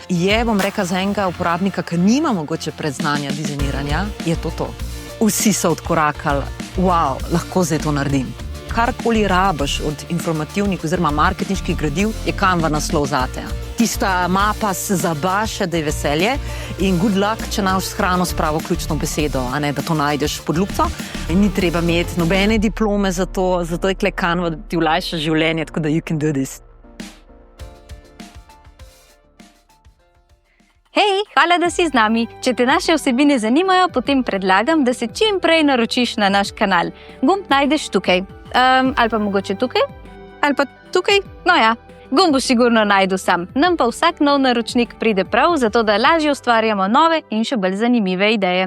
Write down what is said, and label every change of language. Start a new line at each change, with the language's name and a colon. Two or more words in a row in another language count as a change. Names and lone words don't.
Slovenian: Je, bom rekla, za enega uporabnika, ki nima mogoče predznanja dizajniranja, je to. Vsi so odkorakali, wow, lahko zdaj to naredim. Karkoli rabiš od informativnih oziroma marketinških gradiv, je Canva naslov zate. Tista mapa se zabaše, da je veselje in
English: good luck,
Slovenian: če naš hrano s pravo ključno besedo, a ne, da to najdeš pod lupco. In ni treba imeti nobene diplome za to, zato je kle Canva, da ti olajša življenje, tako da
English: you can do this.
Slovenian: Hej, hvala, da si z nami. Če te naše vsebine zanimajo, potem predlagam, da se čim prej naročiš na naš kanal. Gumb najdeš tukaj. Ali pa mogoče tukaj? Ali pa tukaj? No ja, gumb boš sigurno najdel sam. Nam pa vsak nov naročnik pride prav, zato da lažje ustvarjamo nove in še bolj zanimive ideje.